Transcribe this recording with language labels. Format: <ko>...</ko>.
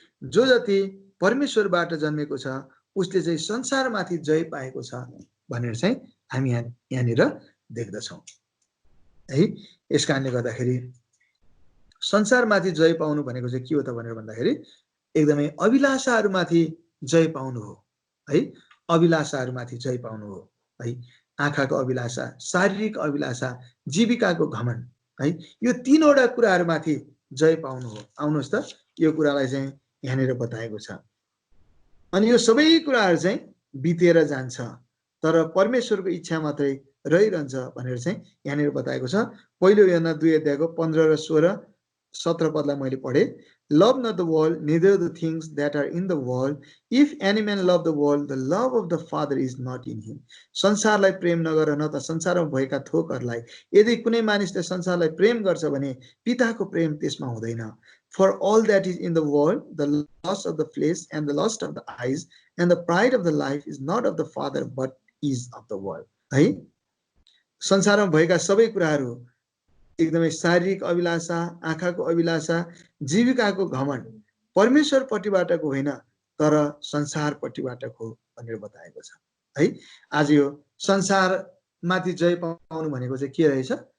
<ne>जो जति परमेश्वरबाट जन्मेको छ उसले चाहिँ संसारमाथि जय पाएको छ भनेर चाहिँ हामी यहाँनिर देख्दछौँ है। यस कारणले गर्दाखेरि संसारमाथि जय पाउनु भनेको चाहिँ के हो त भनेर भन्दाखेरि एकदमै अभिलाषाहरूमाथि जय पाउनु हो है। अभिलाषाहरूमाथि जय पाउनु हो है। आँखाको अभिलाषा, शारीरिक अभिलाषा, जीविकाको घमण्ड है। यो तीनवटा कुराहरूमाथि जय पाउनु हो। आउनुहोस् त यो कुरालाई चाहिँ यहाँनिर बताएको छ। अनि यो सबै कुराहरू चाहिँ बितेर जान्छ तर परमेश्वरको इच्छा मात्रै रहिरहन्छ भनेर चाहिँ यहाँनिर बताएको छ। पहिलो यूहन्ना 2 अध्यायको 15 र 16 17 पदलाई मैले पढेँ।</ne> <en>Love not the world, neither the things that are in the world. If any man love the world, the love of the Father is not in him.</en> <ne>संसारलाई प्रेम नगर न त संसारमा भएका थोकहरूलाई। यदि कुनै मानिसले संसारलाई प्रेम गर्छ भने पिताको प्रेम त्यसमा हुँदैन।</ne> <en>For all that is in the world, the lust of the flesh and the lust of the eyes and the pride of the life is not of the Father but is of the world है।</en> <ne>संसारमा भएका सबै कुराहरू एकदमै शारीरिक अभिलाषा, आँखाको अभिलाषा, जीविकाको घमण्ड परमेश्वरपट्टिबाटको होइन तर संसारपट्टिबाटको भनेर बताएको छ है। आज यो संसारमाथि जय पाउनु भनेको चाहिँ के रहेछ?</ne>